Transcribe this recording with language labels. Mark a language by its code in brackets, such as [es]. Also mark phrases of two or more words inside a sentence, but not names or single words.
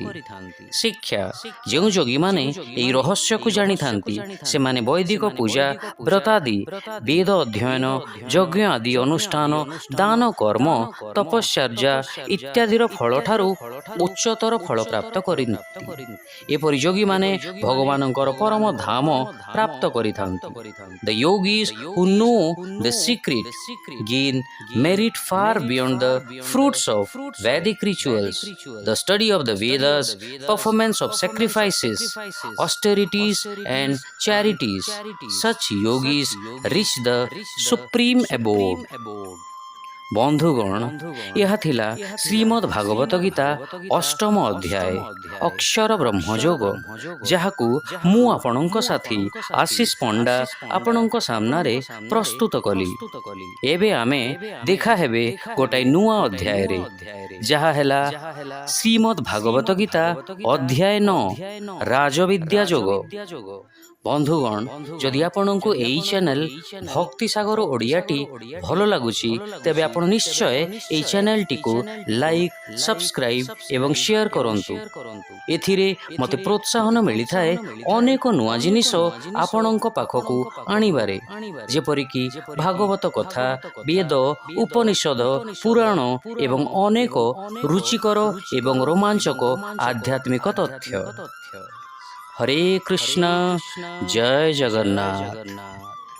[or] ଶିକ୍ଷା ଯୋ ଯୋଗୀ ମାନେ ଏଇ ରହସ୍ୟ କୁ ଜାଣିଥାନ୍ତି ସେମାନେ ବୈଦିକ ପୂଜା ବ୍ରତାଦି ବେଦ ଅଧ୍ୟୟନ ଯଜ୍ଞ ଆଦି ଅନୁଷ୍ଠାନ ଦାନ କର୍ମ ତପସ୍ୟା ଇତ୍ୟାଦିର ଫଳ ଠାରୁ ଉଚ୍ଚତର ଫଳ ପ୍ରାପ୍ତ କରିଥାନ୍ତି। ଏପରି ଯୋଗୀ ମାନେ ଭଗବାନଙ୍କର ପରମ ଧାମ ପ୍ରାପ୍ତ କରିଥାନ୍ତି। [en] The yogis who know the secret gain merit far beyond the fruits of Vedic rituals, the study of the Vedas, performance of sacrifices, austerities and charities. Such yogis reach the supreme abode. [or] ବନ୍ଧୁଗଣ ଏହା ଥିଲା ଶ୍ରୀମଦ୍ ଭାଗବତ ଗୀତା ଅଷ୍ଟମ ଅଧ୍ୟାୟ ଅକ୍ଷର ବ୍ରହ୍ମଯୋଗ, ଯାହାକୁ ମୁଁ ଆପଣଙ୍କ ସାଥୀ ଆଶିଷ ପଣ୍ଡା ଆପଣଙ୍କ ସାମନା ରେ ପ୍ରସ୍ତୁତ କଲି। ଏବେ ଆମେ ଦେଖା ହେବେ ଗୋଟାଏ ନୂଆ ଅଧ୍ୟାୟ ରେ, ଯାହା ହେଲା ଶ୍ରୀମଦ୍ ଭାଗବତ ଗୀତା ଅଧ୍ୟାୟ 9 ରାଜବିଦ୍ୟା ଯୋଗ। ବନ୍ଧୁଗଣ ଯଦି ଆପଣଙ୍କୁ ଏଇ ଚ୍ୟାନେଲ ଭକ୍ତି ସାଗର ଓଡ଼ିଆଟି ଭଲ ଲାଗୁଛି ତେବେ ଆପଣ ନିଶ୍ଚୟ ଏଇ ଚ୍ୟାନେଲ ଟିକୁ [en] like subscribe [or] ଏବଂ ଶେୟାର କରନ୍ତୁ। ଏଥିରେ ମତେ ପ୍ରୋତ୍ସାହନ ମିଳି ଥାଏ ଅନେକ ନୂଆ ଜିନିଷ ଆପଣଙ୍କ ପାଖକୁ ଆଣିବାରେ, ଯେପରି କି ଭାଗବତ କଥା ବେଦ ଉପନିଷଦ ପୁରାଣ ଏବଂ ଅନେକ ରୁଚିକର ଏବଂ ରୋମାଞ୍ଚକ ଆଧ୍ୟାତ୍ମିକ ତଥ୍ୟ। ହରେ କୃଷ୍ଣ ଜୟ ଜଗନ୍ନାଥ।